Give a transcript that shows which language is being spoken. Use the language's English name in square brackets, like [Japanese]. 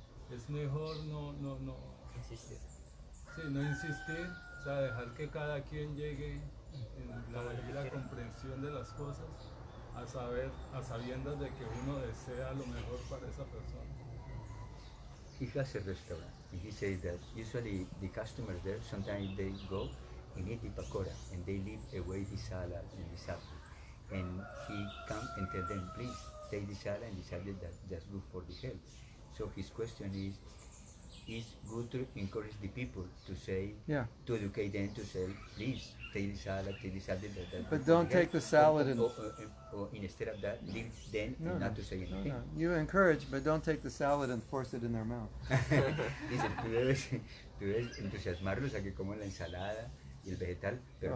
[Spanish] Es mejor no insistir. Sí, no insistir, o sea, dejar que cada quien llegue en la comprensión de las cosas, a sabiendas de que uno desea lo mejor para esa persona. [English] He has a restaurant, and he says that usually the customers there, sometimes they go and eat the pakora, and they leave away the salad and the sabzi. And he come and tell them, please take the salad and the sabzi that's good for the health. So his question is good to encourage the people to say, Yeah. to educate them to say, please take the salad, take the sabzi. But don't take the salad and- or instead of that, leave them and not to say anything. No. You encourage, but don't take the salad and force it in their mouth. [Spanish] Dice, tú debes entusiasmarlos a que coman la ensalada y el vegetal, pero